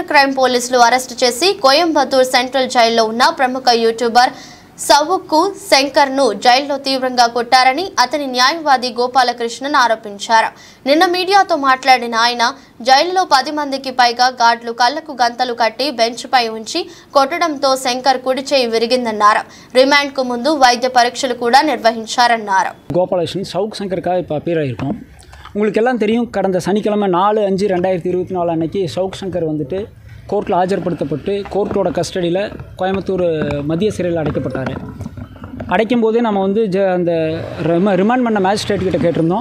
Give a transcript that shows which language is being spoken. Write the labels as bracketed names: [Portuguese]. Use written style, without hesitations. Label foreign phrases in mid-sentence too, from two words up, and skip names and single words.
[Telugu] క్రైమ్ పోలీసులు అరెస్టు చేసి కోయంబత్తూర్ సెంట్రల్ జైల్లో ఉన్న ప్రముఖ యూట్యూబర్ సవుక్కు శంకర్ ను జైల్లో తీవ్రంగా కొట్టారని అతని న్యాయవాది గోపాలకృష్ణన్ ఆరోపించారు. నిన్న మీడియాతో మాట్లాడిన ఆయన జైలులో 10 మందికి పైగా గార్డులు కళ్లకు గంతలు కట్టి బెంచ్ పై ఉంచి కొట్టడంతో శంకర్ కుడి చేయి విరిగిందన్నారు. రిమాండ్ కు ముందు వైద్య పరీక్షలు కూడా నిర్వహించారన్నారు. [Tamil] கோபாலகிருஷ்ணன் சவுக் சங்கருக்காக இப்போ அப்பியர் ஆகிருக்கோம். உங்களுக்கு எல்லாம் தெரியும், கடந்த சனிக்கிழமை 4/5/2024 அன்னைக்கு சவுக் சங்கர் வந்துட்டு கோர்ட்டில் ஆஜர்படுத்தப்பட்டு கோர்ட்டோட கஸ்டடியில் கோயம்புத்தூர் மத்திய சிறையில் அடைக்கப்பட்டார். அடைக்கும் போதே நம்ம வந்து அந்த ரிமாண்ட் பண்ண மேஜிஸ்ட்ரேட்கிட்ட கேட்டிருந்தோம்.